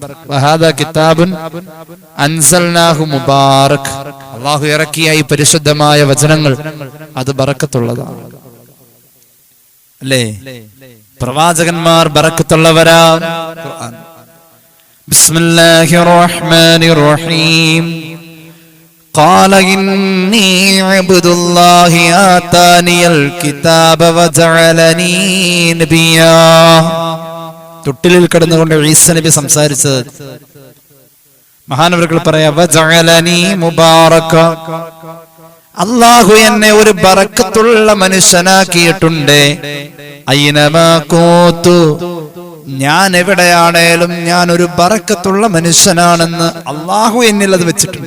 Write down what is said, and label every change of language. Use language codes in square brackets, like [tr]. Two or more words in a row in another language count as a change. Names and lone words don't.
[ar] وهذا كتاب أنزلناه مبارك. [ml] അല്ലാഹു ഇറക്കിയ ഈ പരിശുദ്ധമായ വചനങ്ങൾ അത് ബറക്കത്തുള്ളതാണ്. അല്ലേ? പ്രവാചകന്മാർ ബറക്കത്തുള്ളവരാ. ഖുർആൻ. [ar] بسم الله الرحمن الرحيم. قال إني عبد الله آتاني الكتاب وجعلني نبيا. [ml] തൊട്ടിലിൽ കിടന്നുകൊണ്ട് ഈസ നബി സംസാരിച്ചത് മഹാനവറുകൾ പറയാ, [ar] وجعلني مباركا. [ml] അല്ലാഹു എന്നെ ഒരു ബറക്കത്തുള്ള മനുഷ്യനാക്കിയിട്ടുണ്ട്. [ar] أينما كنت, [ml] ഞാൻ എവിടെയാണേലും ഞാൻ ഒരു ബറക്കത്തുള്ള മനുഷ്യനാണെന്ന് അല്ലാഹു എന്നിൽ അത് വെച്ചിട്ടുണ്ട്.